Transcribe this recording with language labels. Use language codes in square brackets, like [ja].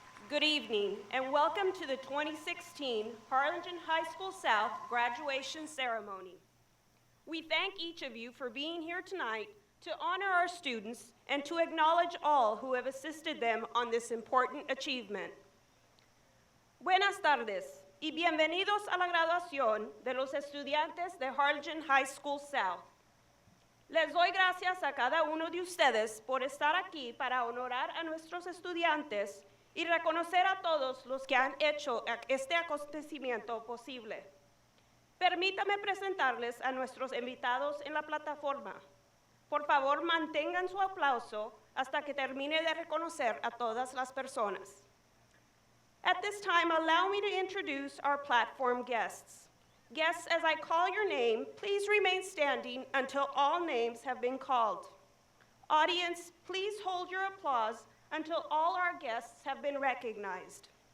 [en] Good evening, and welcome to the 2016 Harlingen High School South graduation ceremony. We thank each of you for being here tonight to honor our students and to acknowledge all who have assisted them on this important achievement. [es] Buenas tardes y bienvenidos a la graduación de los estudiantes de Harlingen High School South. Les doy gracias a cada uno de ustedes por estar aquí para honorar a nuestros estudiantes y reconocer a todos los que han hecho este acontecimiento posible. Permítame presentarles a nuestros invitados en la plataforma. Por favor, mantengan su aplauso hasta que termine de reconocer a todas las personas. [en] At this time, allow me to introduce our platform guests. Guests, as I call your name, please remain standing until all names have been called. Audience, please hold your applause until all our guests have been recognized.